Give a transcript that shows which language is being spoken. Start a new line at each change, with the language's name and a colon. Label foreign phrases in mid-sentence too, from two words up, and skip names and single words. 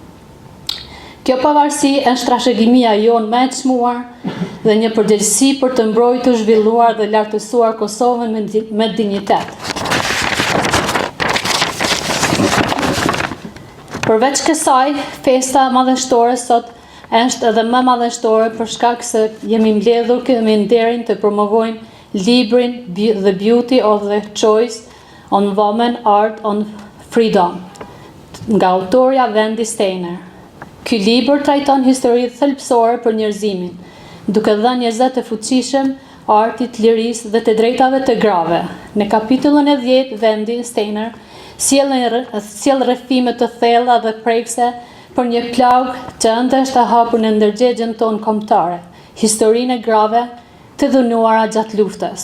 Albanian: Kjo pavarësi është trashëgimia jonë më e çmuar dhe një përgjegjësi për të mbrojtur, zhvilluar dhe lartësuar Kosovën me dinjitet. Përveç kësaj, festa madhështore sot është edhe më madhështore për shkak se jemi mbledhur me nderin të promovojmë librin The Beauty of the Choice on Women, Art on Freedom, nga autorja Wendy Steiner. Ky libër trajton historitë thelbësore për njerëzimin, duke dhënë një zë të fuqishëm artit, lirisë dhe të drejtave të grave. Në kapitullin e 10, Wendy Steiner sjell rrëfime të thella dhe prekse për një plagë që ende është e hapur në ndërgjegjen tonë kombëtare, historinë e grave të dhunuara gjatë luftës.